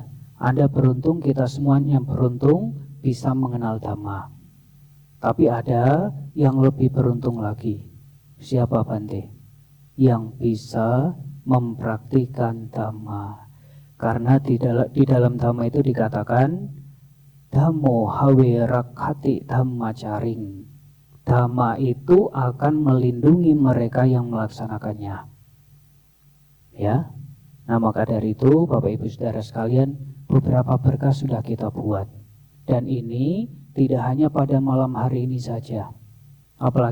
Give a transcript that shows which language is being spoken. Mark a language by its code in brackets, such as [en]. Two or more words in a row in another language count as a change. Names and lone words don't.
[id] Anda beruntung, kita semuanya beruntung bisa mengenal dhamma. Tapi ada yang lebih beruntung lagi. Siapa, Bante? Yang bisa mempraktikkan dhamma. Karena di dalam dhamma itu dikatakan [pi] Dhammo hawe rakhati dhammacaring. [id] Dhamma itu akan melindungi mereka yang melaksanakannya. Ya. Nah, maka dari itu Bapak Ibu Saudara sekalian, beberapa berkah sudah kita buat. Dan ini tidak hanya pada malam hari ini saja.